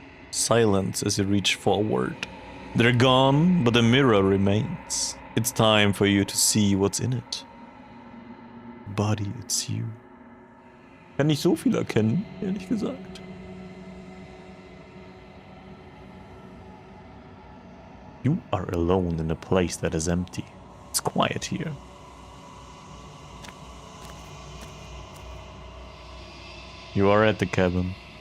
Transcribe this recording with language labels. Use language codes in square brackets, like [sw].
[en] Silence as you reach forward. They're gone, but the mirror remains. It's time for you to see what's in it. Body, it's you. [de] Kann nicht so viel erkennen, ehrlich gesagt. [en] You are alone in a place that is empty. It's quiet here. You are at the cabin.